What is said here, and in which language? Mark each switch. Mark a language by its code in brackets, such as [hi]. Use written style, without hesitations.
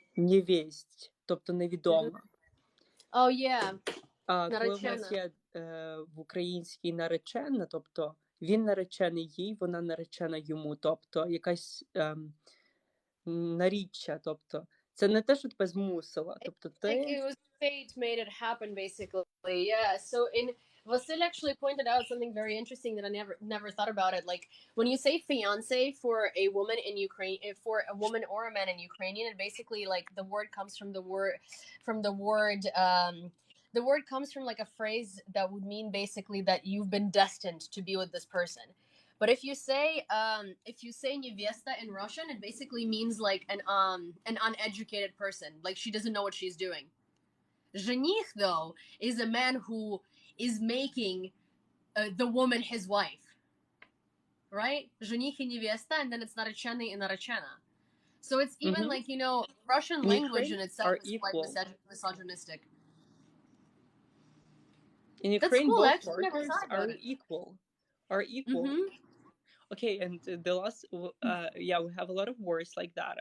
[uk] невесть, тобто невідома. [en] Oh yeah. [uk] А коли в нас є в українській наречена, тобто він наречений їй, вона наречена йому, тобто якась наріччя, тобто це не те, що тебе змусила, тобто ти... [en] Like, it was fate made it happen, basically. Yeah. So Vasyl actually pointed out something very interesting that I never thought about it. Like, when you say fiance for a woman in Ukraine, for a woman or a man in Ukrainian, it basically, like, the word comes from the word comes from, like, a phrase that would mean basically that you've been destined to be with this person. But if you say невеста in Russian, it basically means, like, an uneducated person, like, she doesn't know what she's doing. Жених, though, is a man who is making the woman his wife, right? [ru] Жених и невеста, [en] and then it's [ru] нареченный и наречена. [en] So it's even like, Russian language in itself is quite misogynistic. In Ukraine, cool. Both partners are equal. Okay, and the last, we have a lot of words like that.